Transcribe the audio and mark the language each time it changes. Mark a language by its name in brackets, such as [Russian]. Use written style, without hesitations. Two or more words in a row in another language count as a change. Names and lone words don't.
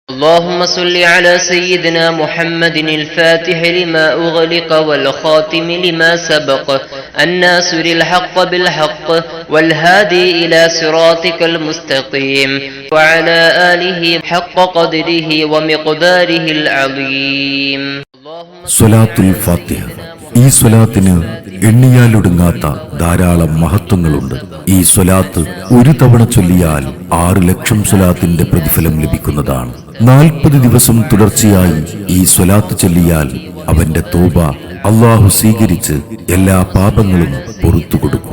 [Arabic] اللهم صل على سيدنا محمد الفاتح لما أغلق والخاتم لما سبق الناصر الحق بالحق والهادي إلى صراطك المستقيم وعلى آله حق قدره ومقداره العظيم. [Malayalam] സ്വലാത്തുൽ ഫാത്തിഹ. ഈ സ്വലാത്തിന് എണ്ണിയാലൊടുങ്ങാത്ത ധാരാളം മഹത്വങ്ങളുണ്ട്. ഈ സ്വലാത്ത് ഒരു തവണ ചൊല്ലിയാൽ 6 ലക്ഷം സ്വലാത്തിന്റെ പ്രതിഫലം ലഭിക്കുന്നതാണ്. 40 ദിവസം തുടർച്ചയായി ഈ സ്വലാത്ത് ചൊല്ലിയാൽ അവന്റെ തൗബ അല്ലാഹു സ്വീകരിച്ച് എല്ലാ പാപങ്ങളും പുറത്തു കൊടുക്കും.